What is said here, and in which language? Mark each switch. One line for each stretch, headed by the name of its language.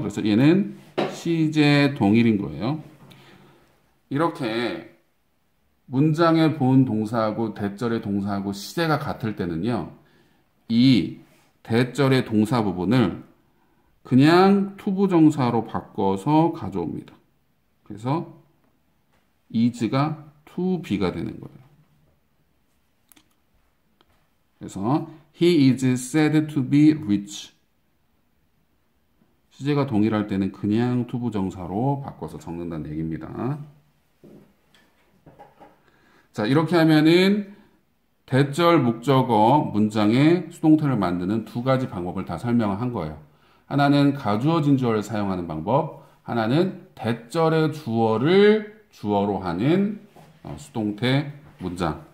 Korean: 그래서 얘는 시제 동일인 거예요. 이렇게 문장의 본 동사하고 대절의 동사하고 시제가 같을 때는요. 이 대절의 동사 부분을 그냥 투부정사로 바꿔서 가져옵니다. 그래서 is가 to be가 되는 거예요. 그래서
English: he is said to be rich.
Korean: 시제가 동일할 때는 그냥 투부정사로 바꿔서 적는다는 얘기입니다. 자, 이렇게 하면은 대절 목적어 문장에 수동태를 만드는 두 가지 방법을 다 설명한 거예요. 하나는 가주어 진주어를 사용하는 방법, 하나는 대절의 주어를 주어로 하는 수동태 문장.